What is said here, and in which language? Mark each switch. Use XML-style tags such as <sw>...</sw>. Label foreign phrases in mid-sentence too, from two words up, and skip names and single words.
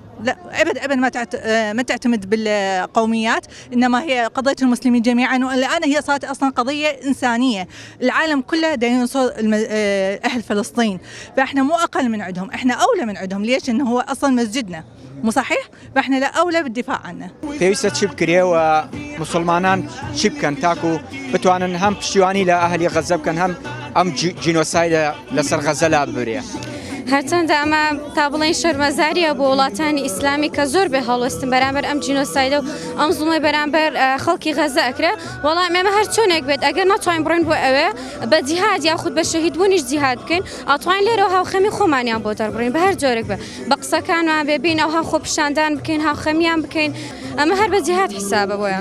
<ar>لا أبدا ما تعتمد بالقوميات، إنما هي قضية المسلمين جميعا، والآن هي صارت أصلا قضية إنسانية، العالم كله دا ينصر أهل فلسطين، فإحنا مو أقل من عندهم، إحنا أولى من عندهم. ليش؟ إنه هو أصلا مسجدنا، مو صحيح؟ فإحنا لا أولى بالدفاع عنه.</ar> <ckb>پێویستە چی بکرێ و مسلمانان چی بکەن تاکو بتوانن هەم پشتیوانی لە ئەهلی غەزە بکەن، هەم ئەم جینۆسایدە لەسەر غەزە لا ببرێ. هەرچەندە ئەمە تا بڵێن شەرمەزاریە بۆ وڵاتانی ئیسلامی کە زۆر بێ هەڵوەستن بەرامبەر ئەم جینۆسایدە و ئەم زوڵمەی بەرامبەر خەڵکی غەزە ئەکرا وەڵام ئێمە هەر چۆنێک بێت ئەگەر ناتوانین بڕۆین بۆ ئەوێ بە جیهاد یاخود بە شەهیدبوونیش جیهاد بکەین ئاتوانین لێرەوە هاوخەمی خۆمانیان بۆ دەربڕین بە هەر جۆرێک بێ بە قسەکانمان بێبین ئەو خۆ پیشاندان بکەین هاوخەمیان بکەین ئەمە هەر بە جیهاد حیسابە بۆیان.</ckb>